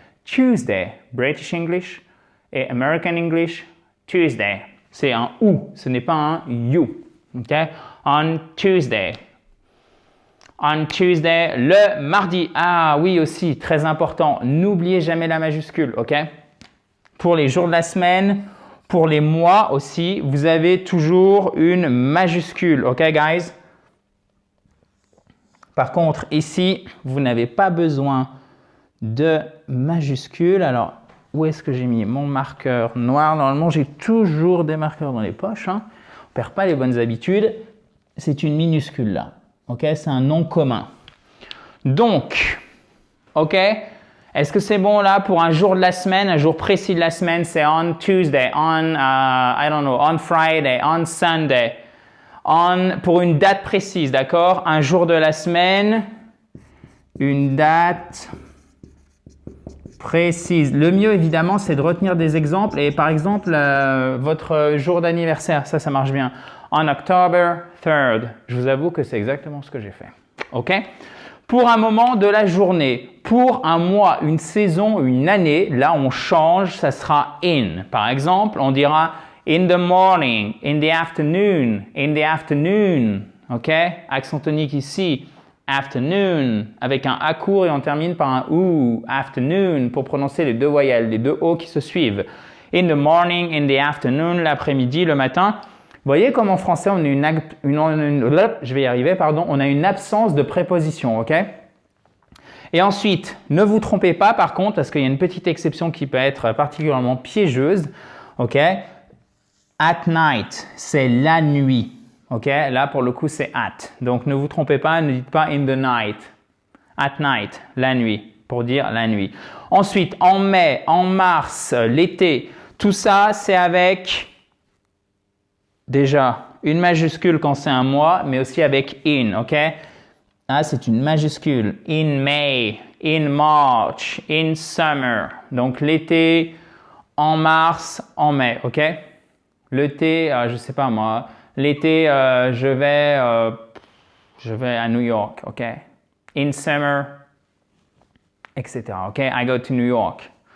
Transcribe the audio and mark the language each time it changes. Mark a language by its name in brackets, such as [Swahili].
[English] Tuesday, British English et American English, Tuesday. [French] C'est un ou, ce n'est pas un you, ok? [English] On Tuesday. On Tuesday, [French] le mardi. Ah oui aussi, très important, n'oubliez jamais la majuscule, ok? Pour les jours de la semaine, pour les mois aussi, vous avez toujours une majuscule, ok guys? Par contre, ici, vous n'avez pas besoin de majuscule. Alors, où est-ce que j'ai mis mon marqueur noir? Normalement, j'ai toujours des marqueurs dans les poches. Hein. On ne perd pas les bonnes habitudes. C'est une minuscule là. Ok, c'est un nom commun. Donc, ok, est-ce que c'est bon là pour un jour de la semaine, un jour précis de la semaine? C'est [English] on Tuesday, on, I don't know, on Friday, on Sunday. [French] Pour une date précise, d'accord? Un jour de la semaine, une date précise. Le mieux, évidemment, c'est de retenir des exemples. Et par exemple, votre jour d'anniversaire, ça marche bien. [English] On October 3rd. [French] Je vous avoue que c'est exactement ce que j'ai fait. OK? Pour un moment de la journée, pour un mois, une saison, une année, là, on change, ça sera in. Par exemple, on dira [English] in the morning, in the afternoon, in the afternoon. [French] OK? Accent tonique ici. Afternoon, avec un A court et on termine par un OU, afternoon, pour prononcer les deux voyelles, les deux O qui se suivent. [English] In the morning, in the afternoon, [French] l'après-midi, le matin. Vous voyez comme en français, on a on a une absence de préposition, ok? Et ensuite, ne vous trompez pas par contre, parce qu'il y a une petite exception qui peut être particulièrement piégeuse, ok? [English] At night, [French] c'est la nuit. Ok, là pour le coup c'est at. Donc ne vous trompez pas, ne dites pas [English] in the night. At night, [French] la nuit, pour dire la nuit. Ensuite, en mai, en mars, l'été, tout ça c'est avec déjà une majuscule quand c'est un mois, mais aussi avec in, ok? Là c'est une majuscule. [English] In May, in March, in summer. [French] Donc l'été, en mars, en mai, ok? L'été, je sais pas moi. L'été, je vais à New York, ok? [English] In summer, etc. Ok? I go to New York.